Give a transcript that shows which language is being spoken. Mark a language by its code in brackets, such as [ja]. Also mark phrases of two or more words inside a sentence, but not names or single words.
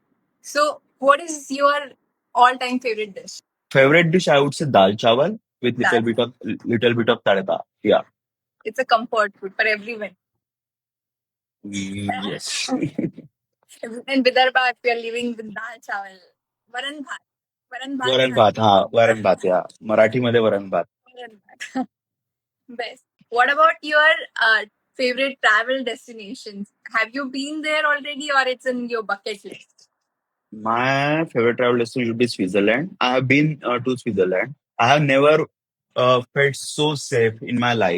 [en] So, what is your all-time favorite dish? Favorite dish I would say [hi] दाल चावल [en] with Dal. little bit of tadka. Yeah. It's a comfort food for everyone. Yes. In Vidarbha, if you're living with [hi] दाल चावल, [mr] वरण भात. वरण भात वरण [en] is [mr] भात हा वरण भात या मराठीमध्ये वरण भात. वरण भात. [en] Best. What about your uh, favorite travel destinations? Have you been there already, or it's in your bucket list? My favorite travel destination would be Switzerland. I have been to Switzerland. I have never felt so safe in my life.